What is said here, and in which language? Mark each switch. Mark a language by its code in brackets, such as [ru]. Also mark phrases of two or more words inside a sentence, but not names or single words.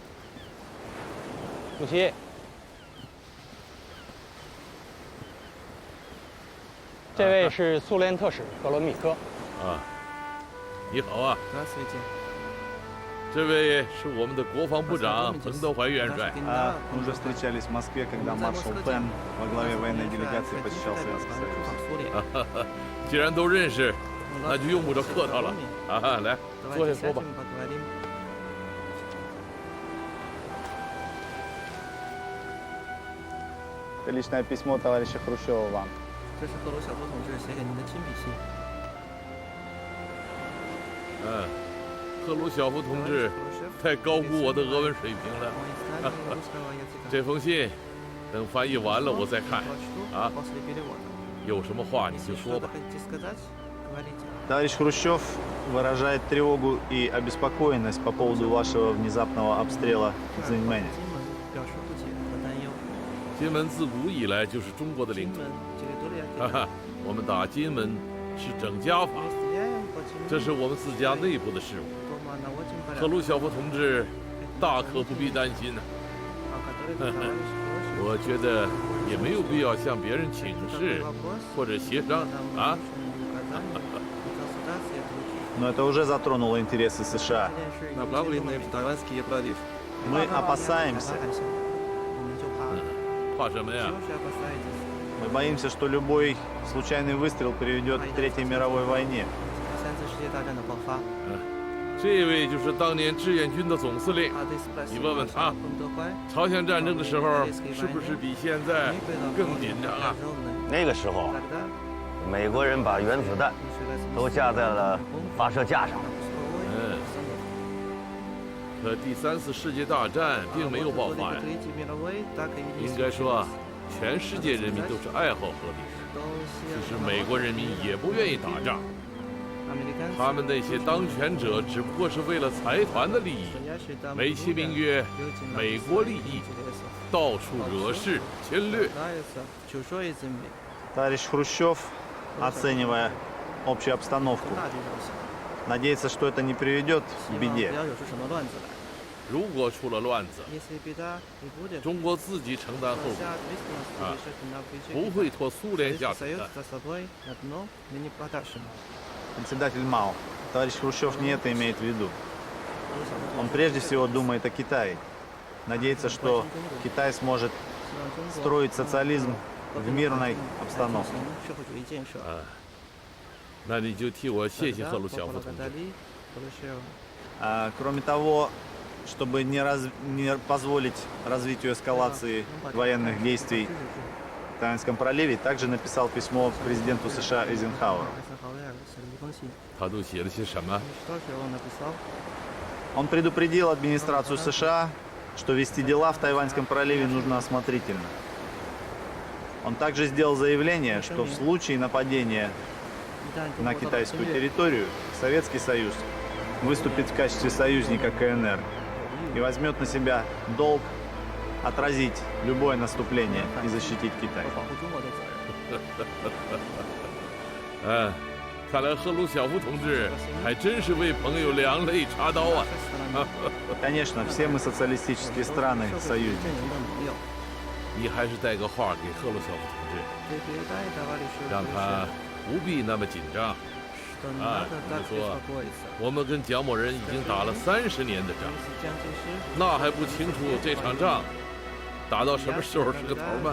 [zh] 主席， 这位是苏联特使格罗米科。啊，你好啊。这位是我们的国防部长彭德怀元帅。 [ru] Мы уже встречались в Москве, когда маршал Пен во главе военной делегации посещал Советский Союз. [zh] 既然都认识，那就用不着客套了。啊，来，坐下说吧。 [ru] Это личное письмо товарища Хрущева вам. [zh] 这是赫鲁晓夫同志写给您的亲笔信。赫鲁晓夫同志太高估我的俄文水平了。这封信等翻译完了我再看。啊，有什么话你就说吧。 [ru] Товарищ Хрущев выражает тревогу и обеспокоенность по поводу вашего внезапного обстрела Цзиньмэня. [zh] 金门自古以来就是中国的领土，我们打金门是整家法，这是我们自家内部的事务。赫鲁晓夫同志大可不必担心呢。我觉得也没有必要向别人请示或者协商啊。 [ru] Но это уже затронуло интересы США. Мы опасаемся. [zh] 怕什么呀？ [ru] Мы боимся, что любой случайный выстрел приведет к Третьей мировой войне. [zh] 这位就是当年志愿军的总司令，你问问他，朝鲜战争的时候是不是比现在更紧张啊？那个时候，美国人把原子弹都架在了发射架上。可第3次世界大战并没有爆发呀。应该说，全世界人民都是爱好和平的。其实美国人民也不愿意打仗，他们那些当权者只不过是为了财团的利益，美其名曰美国利益，到处惹事侵略。 [ru] Товарищ Хрущев, оценивая общую обстановку, надеется, что это не приведет к беде. [zh] 如果出了乱子，中国自己承担后果啊，不会拖苏联下水的。 [ru] Председатель Мао, товарищ Хрущев не это имеет в виду. Он прежде всего думает о Китае. Надеется, что Китай сможет строить социализм в мирной обстановке. [zh] 那你就替我谢谢赫鲁晓夫同志。 [ru] Кроме того, чтобы не позволить развитию эскалации военных действий в Тайваньском проливе, также написал письмо президенту США Эйзенхауэру. [zh] 他都写了些什么？ [ru] Он предупредил администрацию США, что вести дела в Тайваньском проливе нужно осмотрительно. Он также сделал заявление, что в случае нападения на китайскую территорию Советский Союз выступит в качестве союзника КНР и возьмет на себя долг отразить любое наступление и защитить Китай. [zh] 看来赫鲁晓夫同志还真是为朋友两肋插刀啊！ [ru] Конечно, все мы социалистические страны союзники. [zh] 你还是带个话给赫鲁晓夫同志，让他不必那么紧张。啊，你说，我们跟蒋某人已经打了30年的仗，那还不清楚这场仗打到什么时候是个头吗？